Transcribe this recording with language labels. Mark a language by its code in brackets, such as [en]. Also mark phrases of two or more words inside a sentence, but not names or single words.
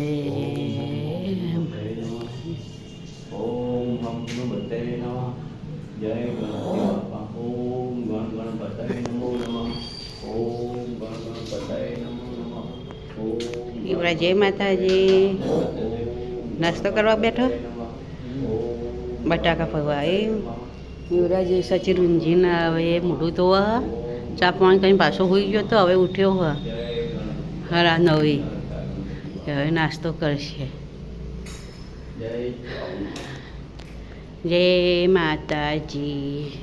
[sa] ओम हम हनुमते नमः। जय गणपति बाप्पा। ओम गणपतये नमो नमः। ओम गणपतये नमो नमः। ओम [gu] યુવરાજ જય માતાજી। નાસ્તો કરવા બેઠો બટાકા પૌંઆ એ યુવરાજ સચિન ઊંઘીને હવે મોઢું ધોવા ચા પાણી કરીને પાછો હોઈ ગયો તો હવે ઉઠ્યો હ 9:30 હવે નાસ્તો કરશે. જય માતાજી.